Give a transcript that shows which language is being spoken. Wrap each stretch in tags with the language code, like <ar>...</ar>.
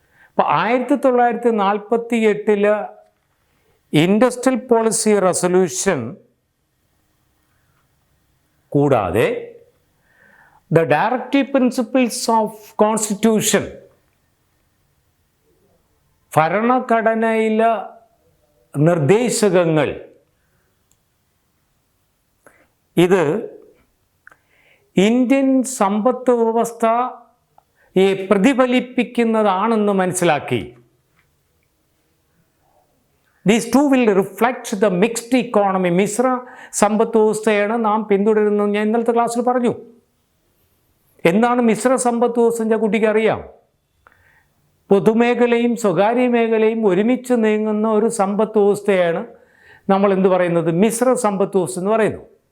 <en>അപ്പോൾ 1948 industrial policy resolution കൂടാതെ the directive principles of constitution,</en> <ml>ഭരണഘടനയിലെ നിർദ്ദേശകങ്ങൾ, ഇത് ഇന്ത്യൻ സമ്പത്ത് വ്യവസ്ഥയെ പ്രതിഫലിപ്പിക്കുന്നതാണെന്ന് മനസ്സിലാക്കി.</ml> <en>These two will reflect the mixed economy.</en> <ml>Mishra സമ്പത്ത് വ്യവസ്ഥയാണ് നാം പിന്തുടരുന്നത്. ഞാൻ ഇന്നലത്തെ ക്ലാസ്സിൽ പറഞ്ഞു. എന്താണ് മിശ്ര സമ്പത്ത് വ്യവസ്ഥ? ഞാൻ കുട്ടിക്ക് അറിയാം. പൊതുമേഖലയും സ്വകാര്യ മേഖലയും ഒരുമിച്ച് നീങ്ങുന്ന ഒരു സമ്പത്ത് വ്യവസ്ഥയാണ് നമ്മൾ എന്ത് പറയുന്നത്? മിശ്ര സമ്പത്ത് വ്യവസ്ഥ എന്ന് പറയുന്നു.</ml>